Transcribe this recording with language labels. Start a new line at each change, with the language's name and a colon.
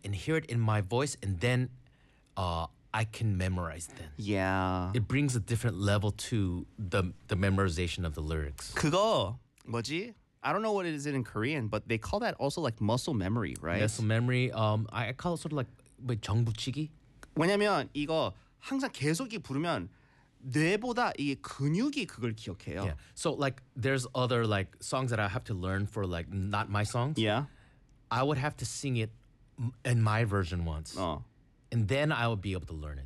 English: hear it in my voice, and then I can memorize them. Yeah. It brings a different level to the memorization of the lyrics.
Korean: 그거 뭐지?
English: I don't know what it is in Korean, but they call that also like muscle memory, right? Muscle memory. I call it sort of like 정부치기.
Korean: 왜냐면 이거 항상 계속 부르면 뇌보다 이 근육이 그걸 기억해요.
English: Yeah. So like there's other like songs that I have to learn for like not my songs. Yeah. I would have to sing it in my version once. And then I would be able to learn it.